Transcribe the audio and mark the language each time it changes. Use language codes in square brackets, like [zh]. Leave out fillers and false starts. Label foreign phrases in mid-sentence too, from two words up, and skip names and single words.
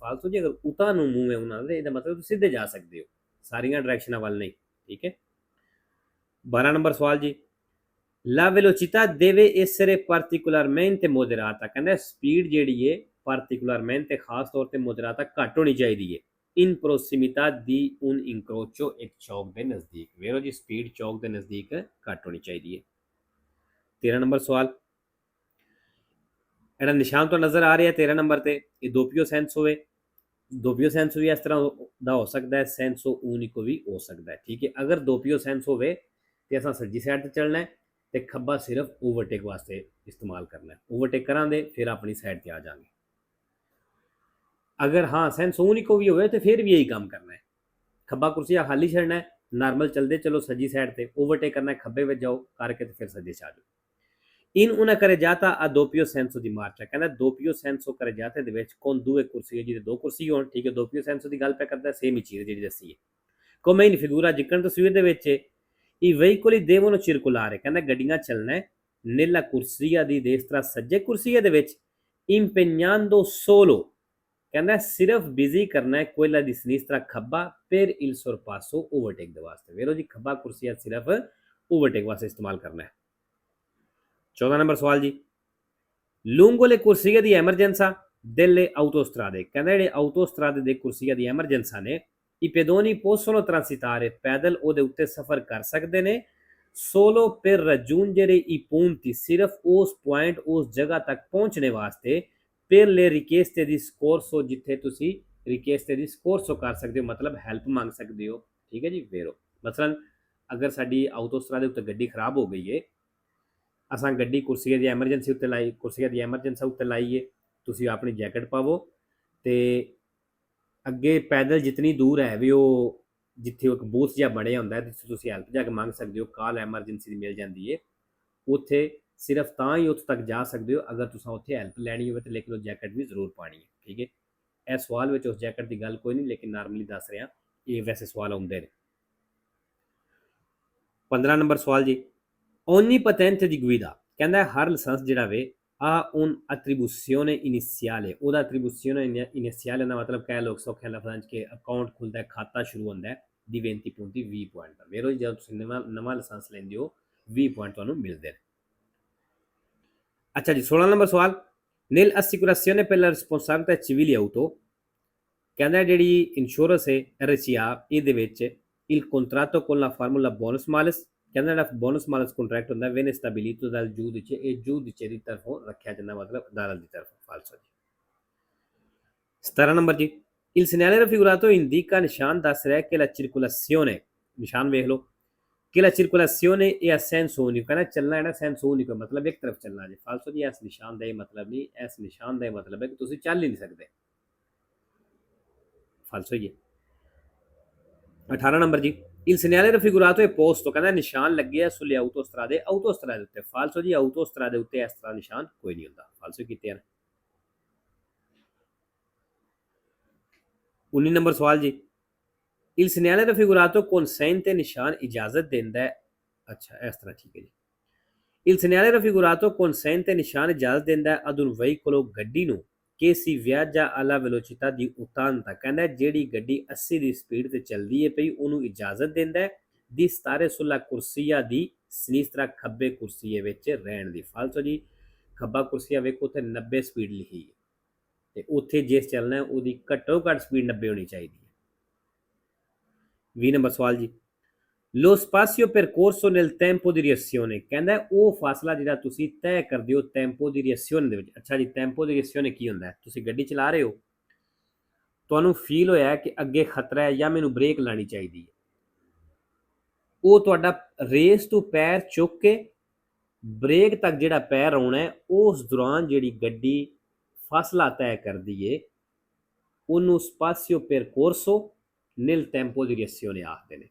[pa] ਫਾਲਤੂ ਜੀ ਅਗਰ ਉਤਾਂ ਨੂੰ ਮੂੰਹ ਹੈ ਉਹਨਾਂ ਦੇ, ਇਹਦਾ ਮਤਲਬ ਤੁਸੀਂ ਸਿੱਧੇ ਜਾ ਸਕਦੇ ਹੋ ਸਾਰੀਆਂ ਡਾਇਰੈਕਸ਼ਨਾਂ ਵੱਲ ਨਹੀਂ। ਠੀਕ ਹੈ। 12 ਨੰਬਰ ਸਵਾਲ ਜੀ, [it] la velocità deve essere particolarmente moderata, [pa] ਕਹਿੰਦਾ ਸਪੀਡ ਜਿਹੜੀ ਹੈ particolarmente ਖਾਸ ਤੌਰ ਤੇ moderata ਘੱਟ ਹੋਣੀ ਚਾਹੀਦੀ ਹੈ, [it] in prossimità di un incrocio, [pa] ਇੱਕ ਚੌਕ ਦੇ ਨਜ਼ਦੀਕ। ਵੇਖੋ ਜੀ ਸਪੀਡ ਚੌਕ ਦੇ ਨਜ਼ਦੀਕ ਘੱਟ ਹੋਣੀ ਚਾਹੀਦੀ ਹੈ। 13 ਨੰਬਰ ਸਵਾਲ, ਜਿਹੜਾ ਨਿਸ਼ਾਨ ਤੋਂ ਨਜ਼ਰ ਆ ਰਿਹਾ 13 ਨੰਬਰ ਤੇ, ਇਹ [it] doppio senso [pa] ਹੋਵੇ। [it] doppio senso [pa] ਵੀ ਇਸ ਤਰ੍ਹਾਂ ਦਾ ਹੋ ਸਕਦਾ ਹੈ, [it] senso unico [pa] ਵੀ ਹੋ ਸਕਦਾ ਹੈ। ਠੀਕ ਹੈ। ਅਗਰ [it] doppio senso [pa] ਹੋਵੇ ਤੇ ਅਸਾਂ ਸੱਜੀ ਸਾਈਡ ਤੇ ਚੱਲਣਾ ਹੈ ਤੇ ਖੱਬਾ ਸਿਰਫ ਓਵਰਟੇਕ ਵਾਸਤੇ ਇਸਤੇਮਾਲ ਕਰਨਾ ਹੈ। ਓਵਰਟੇਕ ਕਰਾਂਗੇ ਫਿਰ ਆਪਣੀ ਸਾਈਡ ਤੇ ਆ ਜਾਵਾਂਗੇ। ਅਗਰ ਹਾਂ [it] senso unico [pa] ਵੀ ਹੋਵੇ ਤੇ ਫਿਰ ਵੀ ਇਹੀ ਕੰਮ ਕਰਨਾ ਹੈ, ਖੱਬਾ ਕੁਰਸੀਆ ਖਾਲੀ ਛੱਡਣਾ ਹੈ, ਨਾਰਮਲ ਚਲਦੇ ਚਲੋ ਸੱਜੀ ਸਾਈਡ ਤੇ, ਓਵਰਟੇਕ ਕਰਨਾ ਹੈ ਖੱਬੇ ਵਿੱਚ ਜਾਓ ਕਰਕੇ ਤੇ ਫਿਰ ਸੱਜੇ ਚ ਆ ਜਾਓ। [it] in una carreggiata a doppio senso di marcia, [pa] ਕਹਿੰਦਾ [it] doppio senso carreggiata [pa] ਦੇ ਵਿੱਚ ਕੋਣ ਦੂਏ ਕੁਰਸੀ ਹੈ ਜਿਹਦੇ ਦੋ ਕੁਰਸੀ ਹੋਣ। ਠੀਕ ਹੈ। [it] doppio senso [pa] ਦੀ ਗੱਲ ਪੈ ਕਰਦਾ, ਸੇਮ ਹੀ ਚੀਜ਼ ਜਿਹੜੀ ਦੱਸੀ ਹੈ। [it] come in figura, [pa] ਜਿੱਕਣ ਤਸਵੀਰ ਦੇ ਵਿੱਚ [it] i veicoli devono circolare, [pa] ਕਹਿੰਦਾ ਗੱਡੀਆਂ ਚੱਲਣਾ ਹੈ [it] nella corsia di destra, [pa] ਸੱਜੇ ਕੁਰਸੀਏ ਦੇ ਵਿੱਚ, [it] impegnando solo, [pa] ਕਹਿੰਦਾ ਸਿਰਫ ਬਿਜ਼ੀ ਕਰਨਾ ਹੈ [it] quella di sinistra, [pa] ਖੱਬਾ, [it] per il sorpasso, [pa] overtake ਦੇ ਵਾਸਤੇ। ਵੇਖੋ ਜੀ ਖੱਬਾ ਕੁਰਸੀਆ ਸਿਰਫ overtake ਵਾਸਤੇ ਇਸਤੇਮਾਲ ਕਰਨਾ ਹੈ। 14 ਨੰਬਰ ਸਵਾਲ ਜੀ, [it] lungo le corsie di emergenza delle autostrade, [pa] ਕਹਿੰਦਾ ਜਿਹੜੇ ਆਟੋਸਟਰਾਦੇ ਦੇ [it] corsie di emergenza [pa] ਨੇ, [it] i pedoni possono transitare, [pa] ਪੈਦਲ ਉਹਦੇ ਉੱਤੇ ਸਫ਼ਰ ਕਰ ਸਕਦੇ ਨੇ, [it] solo per raggiungere i punti, [pa] ਸਿਰਫ ਉਸ ਪੁਆਇੰਟ ਉਸ ਜਗ੍ਹਾ ਤੱਕ ਪਹੁੰਚਣੇ ਵਾਸਤੇ, [it] per le richieste di soccorso, [pa] ਜਿੱਥੇ ਤੁਸੀਂ [it] richieste di soccorso [pa] ਕਰ ਸਕਦੇ ਹੋ, ਮਤਲਬ ਹੈਲਪ ਮੰਗ ਸਕਦੇ ਹੋ। ਠੀਕ ਹੈ ਜੀ। ਵੇਰੋ ਮਸਲਨ ਅਗਰ ਸਾਡੀ ਆਟੋਸਟਰਾਦੇ ਉੱਤੇ ਗੱਡੀ ਖਰਾਬ ਹੋ ਗਈ ਹੈ, ਅਸਾਂ ਗੱਡੀ [it] corsie di emergenza [pa] ਉੱਤੇ ਲਾਈ, [it] corsie di emergenza [pa] ਉੱਤੇ ਲਾਈਏ, ਤੁਸੀਂ ਆਪਣੀ ਜੈਕਟ ਪਾਵੋ ਤੇ ਅੱਗੇ ਪੈਦਲ ਜਿਤਨੀ ਦੂਰ ਹੈ ਵੀ ਉਹ ਜਿੱਥੇ ਇੱਕ ਬੂਥ ਜਿਹਾ ਬਣਿਆ ਹੁੰਦਾ ਜਿੱਥੇ ਤੁਸੀਂ ਹੈਲਪ ਜਾ ਕੇ ਮੰਗ ਸਕਦੇ ਹੋ, ਕਾਲ ਐਮਰਜੈਂਸੀ ਦੀ ਮਿਲ ਜਾਂਦੀ ਹੈ, ਉੱਥੇ ਸਿਰਫ ਤਾਂ ਹੀ ਉੱਥੇ ਤੱਕ ਜਾ ਸਕਦੇ ਹੋ ਅਗਰ ਤੁਸੀਂ ਉੱਥੇ ਹੈਲਪ ਲੈਣੀ ਹੋਵੇ ਤੇ, ਲੇਕਿਨ ਉਹ ਜੈਕਟ ਵੀ ਜ਼ਰੂਰ ਪਾਣੀ ਹੈ। ਠੀਕ ਹੈ। ਇਹ ਸਵਾਲ ਵਿੱਚ ਉਸ ਜੈਕਟ ਦੀ ਗੱਲ ਕੋਈ ਨਹੀਂ, ਲੇਕਿਨ ਨਾਰਮਲੀ ਦੱਸ ਰਿਹਾ, ਇਹ ਵੈਸੇ ਸਵਾਲ ਆਉਂਦੇ ਨੇ। 15 ਨੰਬਰ ਸਵਾਲ ਜੀ, [it] ogni patente di guida, [pa] ਕਹਿੰਦਾ ਹਰ ਲਾਇਸੈਂਸ ਜਿਹੜਾ ਵੇ ਆ [it] un attribuzione iniziale, [pa] ਉਹਦਾ [it] attribuzione iniziale [pa] ਦਾ ਮਤਲਬ ਕਹਿ ਲੋ ਸੌਖੇ ਲਫ਼ਜ਼ਾਂ 'ਚ ਕਿ ਅਕਾਊਂਟ ਖੁੱਲਦਾ ਹੈ, ਖਾਤਾ ਸ਼ੁਰੂ ਹੁੰਦਾ ਹੈ [it] di 20 punti, [pa] 20 ਪੁਆਇੰਟ ਦਾ। ਵੇਰੋ ਜਦੋਂ ਤੁਸੀਂ ਨਵਾਂ ਲਾਇਸੈਂਸ ਲੈਂਦੇ ਹੋ 20 ਪੁਆਇੰਟ ਤੁਹਾਨੂੰ ਮਿਲਦੇ ਨੇ। ਅੱਛਾ ਜੀ, 16 ਨੰਬਰ ਸਵਾਲ, [it] nel assicurazione per la responsabilità civile auto, [pa] ਕਹਿੰਦਾ ਜਿਹੜੀ ਇੰਸ਼ੋਰੈਂਸ ਹੈ RCA, ਇਹਦੇ ਵਿੱਚ [it] il contratto con la formula bonus malus, [pa] ਕਹਿੰਦਾ ਜਿਹੜਾ [it] bonus malus [pa] ਕੰਟਰੈਕਟ ਹੁੰਦਾ [it] viene stabilito dal giudice, [pa] ਇਹ ਜੂਦਿਚੇ ਦੀ ਤਰਫੋਂ ਰੱਖਿਆ ਜਾਂਦਾ, ਮਤਲਬ ਅਦਾਲਤ ਦੀ ਤਰਫੋਂ। ਫਾਲਸੋ ਜੀ। 17 ਨੰਬਰ ਜੀ, [it] il segnale raffigurato indica, [pa] ਨਿਸ਼ਾਨ ਦੱਸ ਰਿਹਾ ਕਿ [it] la circolazione, [pa] ਨਿਸ਼ਾਨ ਵੇਖ ਲਓ, ਕਿ [it] la circolazione è a senso unico, [pa] ਕਹਿੰਦਾ ਚੱਲਣਾ ਜਿਹੜਾ [it] senso unico [pa] ਮਤਲਬ ਇੱਕ ਤਰਫ ਚੱਲਣਾ ਜੀ। ਫਾਲਸੋ ਜੀ, ਇਸ ਨਿਸ਼ਾਨ ਦਾ ਇਹ ਮਤਲਬ ਨਹੀਂ, ਇਸ ਨਿਸ਼ਾਨ ਦਾ ਇਹ ਮਤਲਬ ਹੈ ਕਿ ਤੁਸੀਂ ਚੱਲ ਹੀ ਨਹੀਂ ਸਕਦੇ। ਫਾਲਸੋ ਜੀ। 18 ਨੰਬਰ ਜੀ, [it] il segnale raffigurato è posto, [pa] ਕਹਿੰਦਾ ਨਿਸ਼ਾਨ ਲੱਗਿਆ [it] sulle autostrade, [pa] autostrade ਉੱਤੇ। ਫਾਲਸੋ ਜੀ, autostrade ਉੱਤੇ ਇਸ ਤਰ੍ਹਾਂ ਨਿਸ਼ਾਨ ਕੋਈ ਨਹੀਂ ਹੁੰਦਾ। ਫਾਲਸੋ ਕੀਤੇ ਹਨ। 19 ਨੰਬਰ ਸਵਾਲ ਜੀ, [it] il segnale raffigurato consente, [pa] ਨਿਸ਼ਾਨ ਇਜਾਜ਼ਤ ਦਿੰਦਾ ਹੈ। ਅੱਛਾ ਇਸ ਤਰ੍ਹਾਂ, ਠੀਕ ਹੈ ਜੀ। [it] il segnale raffigurato consente, [pa] ਨਿਸ਼ਾਨ ਇਜਾਜ਼ਤ ਦਿੰਦਾ ਹੈ [it] ad un veicolo, [pa] ਗੱਡੀ ਨੂੰ, [it] che si viaggia alla velocità di 80, [pa] ਕਹਿੰਦਾ ਜਿਹੜੀ ਗੱਡੀ 80 ਦੀ ਸਪੀਡ ਤੇ ਚੱਲਦੀ ਹੈ ਪਈ ਉਹਨੂੰ ਇਜਾਜ਼ਤ ਦਿੰਦਾ ਹੈ [it] di stare sulla corsia di sinistra, [pa] ਖੱਬੇ ਕੁਰਸੀਏ ਵਿੱਚ ਰਹਿਣ ਦੀ। ਫਾਲਸੋ ਜੀ, ਖੱਬਾ ਕੁਰਸੀਆ ਵੇਖੋ ਉੱਥੇ 90 ਸਪੀਡ ਲਿਖੀ ਹੈ ਤੇ ਉੱਥੇ ਜਿਸ ਚੱਲਣਾ ਹੈ ਉਹਦੀ ਘੱਟੋ ਘੱਟ ਸਪੀਡ 90 ਹੋਣੀ ਚਾਹੀਦੀ ਹੈ। 20 ਨੰਬਰ ਸਵਾਲ ਜੀ, [it] lo spazio percorso nel tempo di reazione, [pa] ਕਹਿੰਦਾ ਉਹ ਫਾਸਲਾ ਜਿਹੜਾ ਤੁਸੀਂ ਤੈਅ ਕਰਦੇ ਹੋ [it] tempo di reazione [pa] ਦੇ ਵਿੱਚ। ਅੱਛਾ ਜੀ, [it] tempo di reazione [pa] ਕੀ ਹੁੰਦਾ ਹੈ? ਤੁਸੀਂ ਗੱਡੀ ਚਲਾ ਰਹੇ ਹੋ, ਤੁਹਾਨੂੰ ਫੀਲ ਹੋਇਆ ਕਿ ਅੱਗੇ ਖਤਰਾ ਹੈ ਜਾਂ ਮੈਨੂੰ ਬ੍ਰੇਕ ਲਾਣੀ ਚਾਹੀਦੀ ਹੈ, ਉਹ ਤੁਹਾਡਾ ਰੇਸ ਤੋਂ ਪੈਰ ਚੁੱਕ ਕੇ ਬ੍ਰੇਕ ਤੱਕ ਜਿਹੜਾ ਪੈਰ ਆਉਣਾ ਹੈ, ਉਸ ਦੌਰਾਨ ਜਿਹੜੀ ਗੱਡੀ ਫਾਸਲਾ ਤੈਅ ਕਰਦੀ ਏ ਉਹਨੂੰ [it] spazio percorso nel tempo di reazione [pa] ਆਖਦੇ ਨੇ।